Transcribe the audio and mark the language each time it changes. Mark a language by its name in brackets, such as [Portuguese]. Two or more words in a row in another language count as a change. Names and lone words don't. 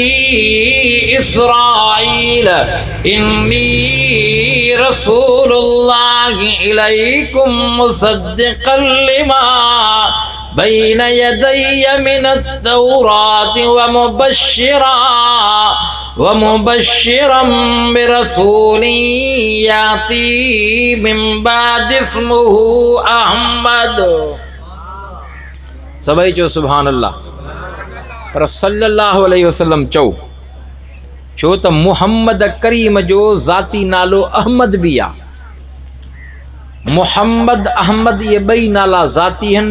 [Arabic] إسرائيل إني رسول الله إليكم مصدقا لما بين يدي من التوراة ومبشرا برسول يأتي من بعد اسمه أحمد. [Sindhi] सभई चो [Arabic] سبحان الله. [Sindhi] पर [Arabic] صلى الله عليه وسلم [Sindhi] चओ, छो त मुहम्मद करीम जो ज़ाती नालो अहमद भी आ। मुहम्मद अहमद ये ॿई नाला ज़ाती हन।